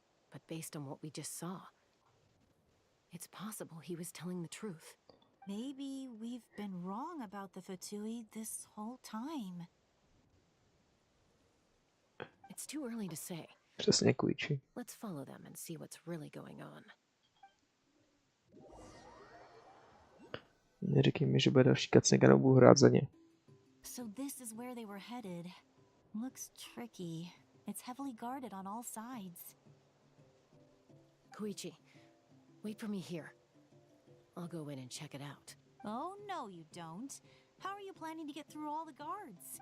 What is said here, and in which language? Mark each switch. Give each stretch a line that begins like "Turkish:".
English: But based on what we just saw, it's possible he was telling the truth. Maybe we've been wrong about the Fatui this whole time. It's too early to say.
Czech: Přesně Koichi.
English: Let's follow them and see what's really going on.
Czech: Neříkej mi, že bude další cutscene, budu hrát za ně.
English: So this is where they were headed. Looks tricky. It's heavily guarded on all sides. Koichi, wait for me here. I'll go in and check it out. Oh, no, you don't. How are you planning to get through all the guards?